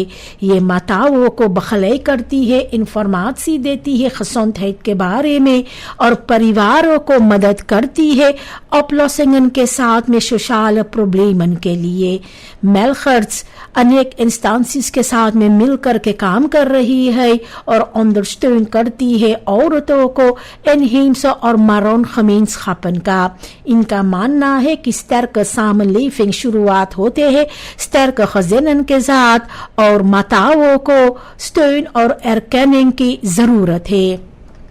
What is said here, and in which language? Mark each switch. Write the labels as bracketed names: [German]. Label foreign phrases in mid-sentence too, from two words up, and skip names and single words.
[Caribbean Hindustani] ये माताओं को बखलाई करती है, इंफॉर्मेशन देती है gezondheid के बारे में और परिवारों को मदद करती है oplossingen के साथ में सोशल प्रॉब्लमन के लिए। मेलखर्स अनेक इंस्टेंसेस के साथ में मिलकर के काम कर रही है और अंडरस्टैंड करती है औरतों को इनheemse और [Dutch] maroon gemeenschappen [Caribbean Hindustani] का। इनका मानना है कि [Dutch] sterke samenleving [Caribbean Hindustani] शुरुआत होते हैं [Dutch] sterke gezinnen [Caribbean Hindustani] के साथ और माताओं को steun और erkenning की जरूरत है।